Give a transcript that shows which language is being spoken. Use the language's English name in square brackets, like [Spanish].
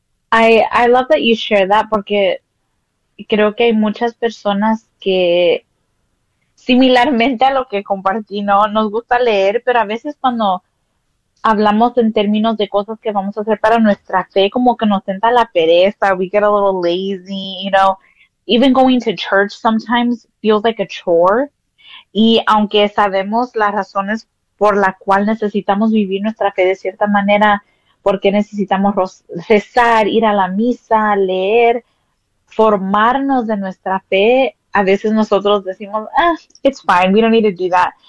[English] I love that you share that, [Spanish] porque creo que hay muchas personas que, similarmente a lo que compartí, ¿no? Nos gusta leer, pero a veces cuando hablamos en términos de cosas que vamos a hacer para nuestra fe, como que nos entra la pereza, [English] we get a little lazy, you know. Even going to church sometimes feels like a chore. [Spanish] Y aunque sabemos las razones por la cual necesitamos vivir nuestra fe de cierta manera, porque necesitamos rezar, ir a la misa, leer, formarnos de nuestra fe, a veces nosotros decimos, [English] it's fine, we don't need to do that.